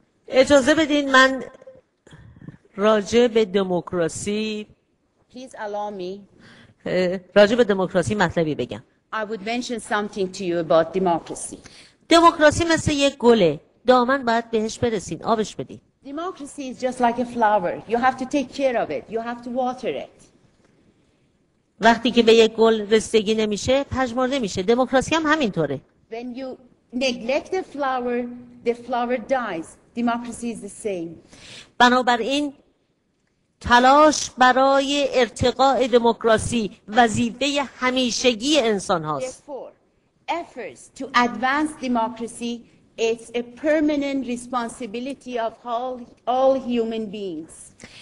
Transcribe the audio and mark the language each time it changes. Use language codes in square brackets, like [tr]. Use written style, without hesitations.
[fa] اجازه بدین من راجع به دموکراسی [en] Please allow me. [fa] راجع به دموکراسی مطلبی بگم. [en] I would mention something to you about democracy. [fa] دموکراسی مثل یک گله، دامن باید بهش برسین، آبش بدین. [en] Democracy is just like a flower. You have to take care of it. You have to water it. [fa] وقتی که به یک گل رسیدگی نمیشه پژمرده میشه. دموکراسی هم همینطوره. [en] When you neglect the flower dies. Democracy is the same. [fa] بنابراین تلاش برای ارتقاء دموکراسی وظیفه همیشگی انسان هاست. [en] Therefore, efforts to advance democracy is a permanent responsibility of all human beings.